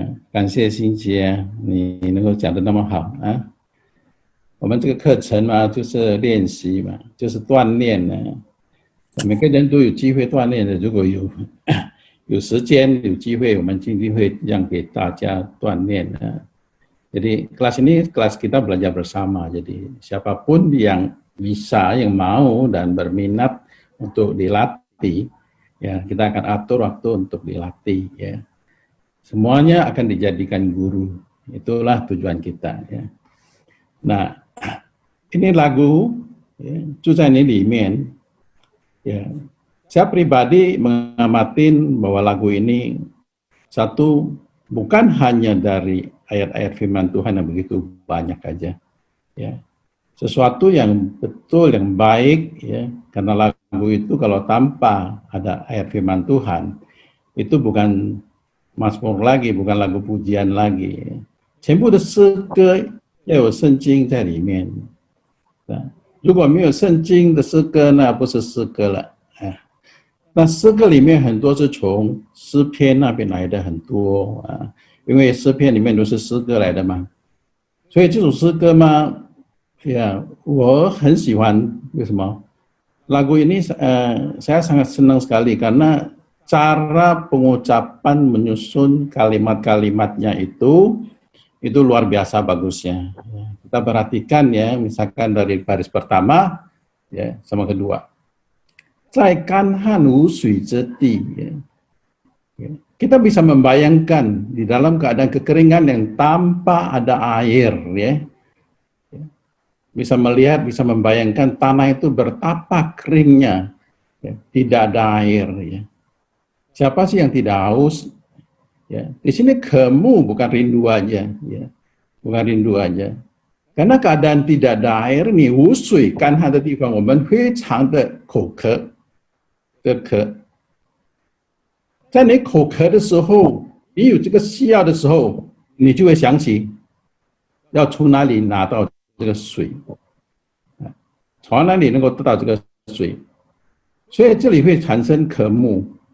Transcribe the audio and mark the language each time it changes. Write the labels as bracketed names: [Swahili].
[Chinese] 感谢心杰，你能够讲得那么好啊。我们这个课程嘛，就是练习嘛，就是锻炼呢。每个人都有机会锻炼的，如果有时间有机会，我们一定会让给大家锻炼啊。 [Indonesian] Jadi kelas ini kelas kita belajar bersama. Jadi siapapun yang bisa, yang mau dan berminat untuk dilatih, ya kita akan atur waktu untuk dilatih. Ya, semuanya akan dijadikan guru. Itulah tujuan kita. Ya. Nah, ini lagu, ya, Zuzai Ni Limen. Ya, saya pribadi mengamatin bahwa lagu ini satu bukan hanya dari ayat-ayat firman Tuhan yang begitu banyak aja, ya, sesuatu yang betul, yang baik, ya, karena lagu itu kalau tanpa ada ayat firman Tuhan itu bukan mazmur lagi, bukan lagu pujian lagi. [Chinese] 全部的诗歌要有圣经在里面，如果没有圣经的诗歌，那不是诗歌了。那诗歌里面很多是从诗篇那边来的很多啊。因为诗篇里面都是诗歌来的嘛，所以这首诗歌嘛，ya, 我很喜欢。为什么？ [Indonesian] lagu ini saya sangat senang sekali karena cara pengucapan menyusun kalimat-kalimatnya itu luar biasa bagusnya. Kita perhatikan ya, misalkan dari baris pertama ya sama kedua. [Chinese] 在干旱无水之地, [Indonesian] kita bisa membayangkan di dalam keadaan kekeringan yang tanpa ada air, ya. Bisa melihat, bisa membayangkan tanah itu betapa keringnya, ya. Tidak ada air, ya. Siapa sih yang tidak haus? Ya. Di sini kemu bukan rindu aja, ya. Bukan rindu aja. Karena keadaan tidak ada air nih, wusui kan ada [Chinese] 地方我们非常的口渴，的渴，在你口渴的时候，你有这个需要的时候，你就会想起要从哪里拿到这个水，从哪里能够得到这个水，所以这里会产生渴慕。